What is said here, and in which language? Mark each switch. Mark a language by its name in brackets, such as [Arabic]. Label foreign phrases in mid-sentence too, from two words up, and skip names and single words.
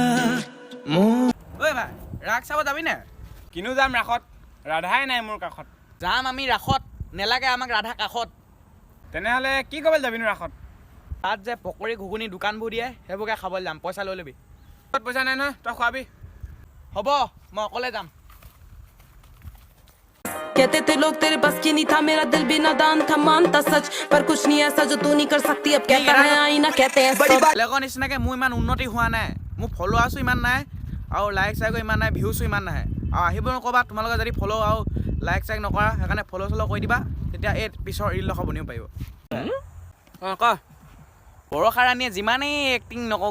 [Assamese] ঐ ভাই ৰাস চাব যাবি নে কিনো যাম ৰাসত ৰাধাই নাই মোৰ কাষত যাম আমি ৰাসত নেলাগে আমাক ৰাধা কাষত তেনেহ'লে কি ক'বলৈ যাবিনো ৰাসত তাত যে পকৰি ঘুগুনি দোকানবোৰ দিয়ে সেইবোৰকে খাবলৈ যাম পইচা লৈ ল'বি পইচা নাই নহয় তই খোৱাবি হ'ব মই অকলে যাম [Hindi] कहते थे लोग तेरे बस की नहीं था मेरा दिल भी नादान था मानता सच पर कुछ नहीं ऐसा जो तू नहीं कर सकती अब कहता है आईना कहते हैं [Assamese] বেলেগৰ নিচিনাকৈ মোৰ ইমান উন্নতি হোৱা নাই মোৰ ফলোৱাৰ্ছো ইমান নাই আৰু লাইক চাইকো ইমান নাই ভিউছো ইমান নাহে আৰু আহিব নক'বা তোমালোকে যদি ফ'ল' আৰু লাইক চাইক নকৰা সেইকাৰণে ফ'ল' চল' কৰি দিবা তেতিয়া এই পিছৰ ৰিলডোখৰ বনিব পাৰিব অঁ ক বৰষা ৰাণীয়ে যিমানেই এক্টিং